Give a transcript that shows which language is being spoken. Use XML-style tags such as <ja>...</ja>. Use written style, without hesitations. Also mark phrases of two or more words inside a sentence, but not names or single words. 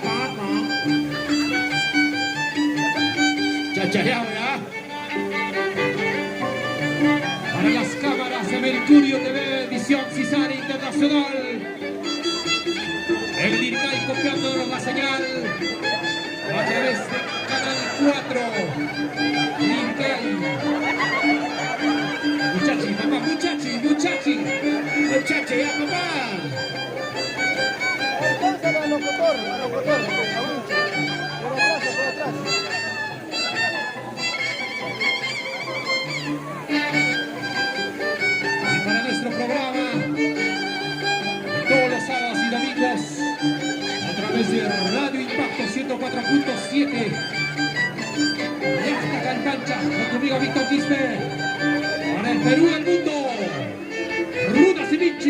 <es>Chachareado, ¿verdad? Para las cámaras de Mercurio TV, edición Cisar Internacional. El Lircay copiándonos la señal a través de Canal 4. Lircay. Muchachi, papá, muchachi, ya, papá. Alcánzalo al locutor, ahorita. Por atrás. Y para nuestro programa, todos los sábados y domingos, a través de Radio Impacto 104.7, ya está Cantancha, con tu amigo Víctor Quispe, para el Perú y el mundo, Ruda Sivinchi.</es>